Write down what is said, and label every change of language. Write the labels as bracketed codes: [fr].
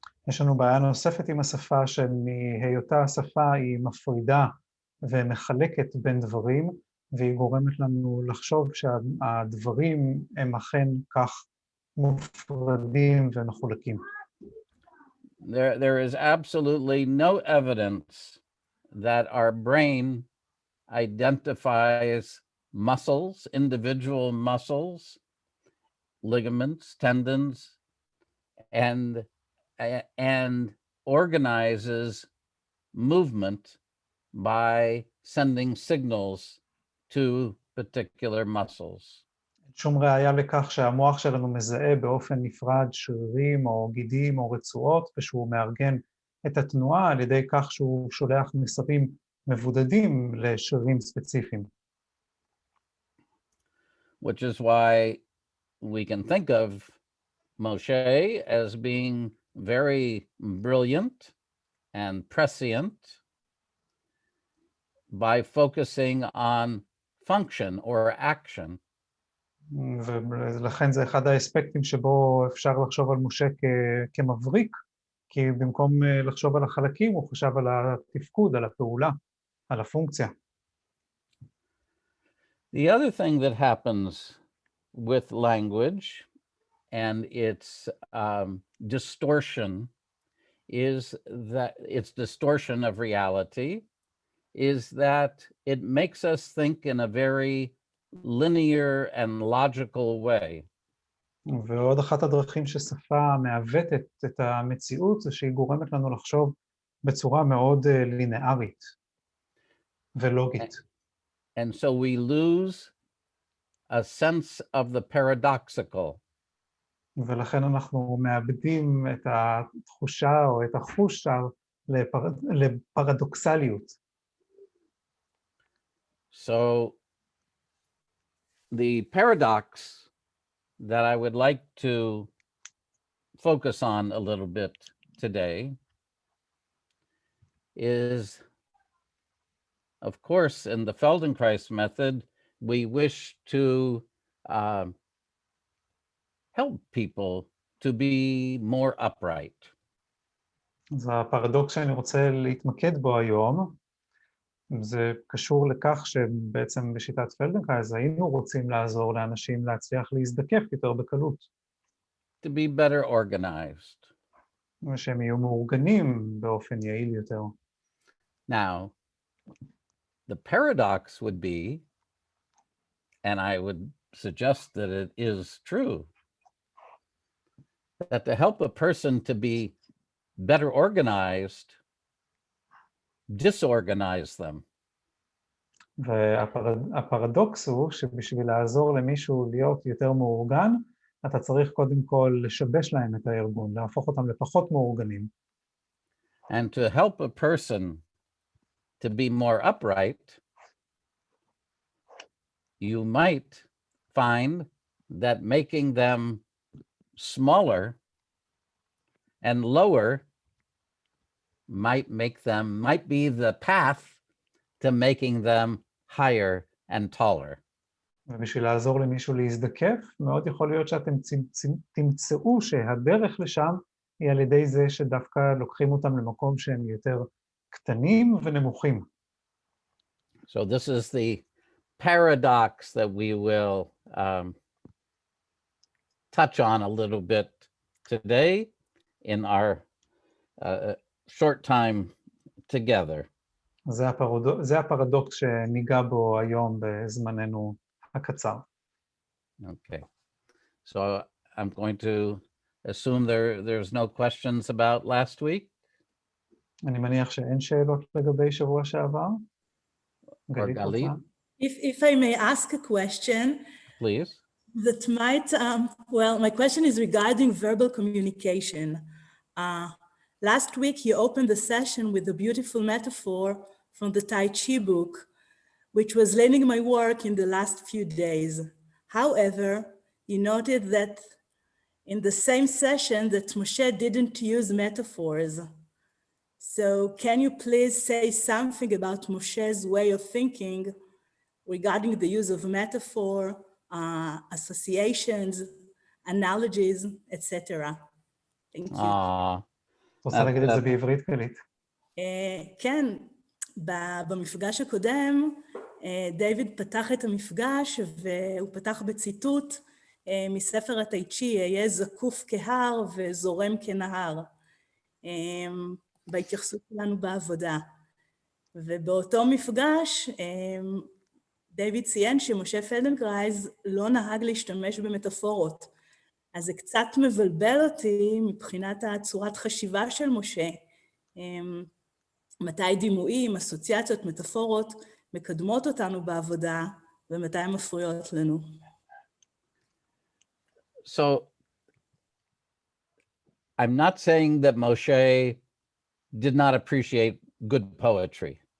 [he] יש לנו בעיה נוספת עם השפה, שמהיותה השפה היא מפרידה ומחלקת בין דברים, והיא גורמת לנו לחשוב שהדברים הם אכן כך מופרדים ומחולקים. [en] There is absolutely no evidence that our brain identifies muscles, individual muscles, ligaments, tendons, and organizes movement by sending signals to particular muscles. [he] שום ראיה לכך שהמוח שלנו מזהה באופן נפרד שרירים או גידים או רצועות, ושהוא מארגן את התנועה על ידי כך שהוא שולח מסרים מבודדים לשרירים ספציפיים. [en] Which is why we can think of Moshe as being very brilliant and prescient by focusing on function or action. [he] ולכן זה אחד האספקטים שבו אפשר לחשוב על משה כמבריק, כי במקום לחשוב על החלקים הוא חשב על התפקוד, על הפעולה, על הפונקציה. [en] The other thing that happens with language and its distortion is that its distortion of reality is that it makes us think in a very linear and logical way. [he] ועוד אחת הדרכים ששפה מעוותת את המציאות זה שהיא גורמת לנו לחשוב בצורה מאוד לינארית ולוגית. [en] And so we lose a sense of the paradoxical. [he] ולכן אנחנו מאבדים את התחושה או את החוש לפרדוקסליות. [en] So the paradox that I would like to focus on a little bit today is, of course, in the Feldenkrais method, we wish to help people to be more upright. [he] אז הפרדוקס שאני רוצה להתמקד בו היום, זה קשור לכך שבעצם בשיטת פלדנקרייז היינו רוצים לעזור לאנשים להצליח להזדקף יותר בקלות. [en] To be better organized. [he] ושהם יהיו מאורגנים באופן יעיל יותר. [en] Now, the paradox would be, and I would suggest that it is true, that to help a person to be better organized, disorganize them. [he] והפרדוקס הוא שבשביל לעזור למישהו להיות יותר מאורגן, אתה צריך קודם כל לשבש להם את הארגון, להפוך אותם לפחות מאורגנים. [en] And to help a person to be more upright, you might find that making them smaller and lower might be the path to making them higher and taller. [he] ובשביל לעזור למישהו להזדקף, מאוד יכול להיות שאתם תמצאו שהדרך לשם היא על ידי זה שדווקא לוקחים אותם למקום שהם יותר קטנים ונמוכים. [en] So this is the paradox that we will touch on a little bit today in our short time together. [he] זה הפרדוקס שניגע בו היום בזמננו הקצר. [en] Okay. So I'm going to assume there's no questions about last week. [he] אני מניח שאין שאלות לגבי שבוע שעבר. גלית? [en] If I may ask a question. Please. That might, well, my question is regarding verbal communication. Last week, you opened the session with a beautiful metaphor from the Tai Chi book, which was leading my work in the last few days. However, you noted that in the same session that Moshe didn't use metaphors. So can you please say something about Moshe's way of thinking regarding the use of metaphor, associations, analogies, etc. Thank you. [he] רוצה להגיד את זה בעברית, גלית? כן, במפגש הקודם, דיוויד פתח את המפגש והוא פתח בציטוט מספר הטייצ'י, היה זקוף כהר וזורם כנהר, בהתייחסות שלנו בעבודה. ובאותו מפגש, דיוויד ציין שמשה פלדנקרייז לא נהג להשתמש במטאפורות. אז זה קצת מבלבל אותי מבחינת הצורת חשיבה של משה. מתי דימויים, אסוציאציות, מטאפורות מקדמות אותנו בעבודה, ומתי הן מפריעות לנו. [en] So, I'm not saying that Moshe did not appreciate good poetry.